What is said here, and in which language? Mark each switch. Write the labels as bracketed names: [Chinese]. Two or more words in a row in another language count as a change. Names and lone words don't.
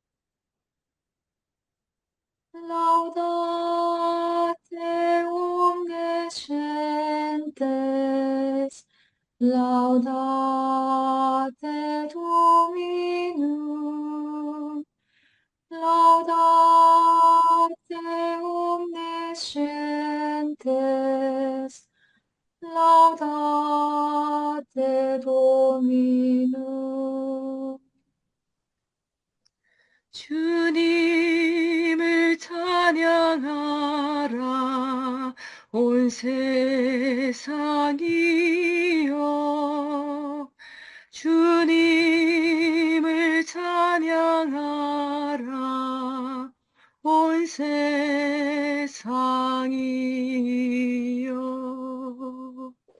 [Latin] Laudate omnes Laudate Dominum, laudate omniscientes, laudate Dominum. [Korean] 주님을 찬양하라 온 세상이여 주님을 찬양하라 온 세상이여.